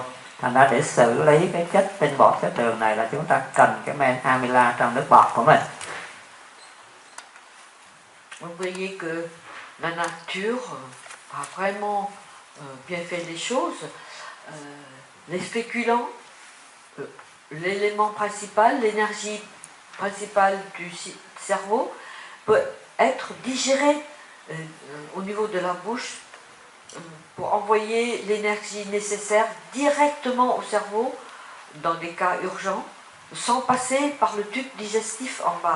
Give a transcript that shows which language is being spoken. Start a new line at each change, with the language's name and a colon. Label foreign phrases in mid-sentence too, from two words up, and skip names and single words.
Vietnamese: Thành ra để xử lý cái chất tinh bột, chất đường này là chúng ta cần cái men amyla trong nước bọt của mình.
French: Vous voyez que la nature a vraiment bien fait les choses. Les féculents, l'élément principal, l'énergie principale du cerveau peut être digérée au niveau de la bouche pour envoyer l'énergie nécessaire directement au cerveau dans des cas urgents, sans passer par le tube digestif en bas.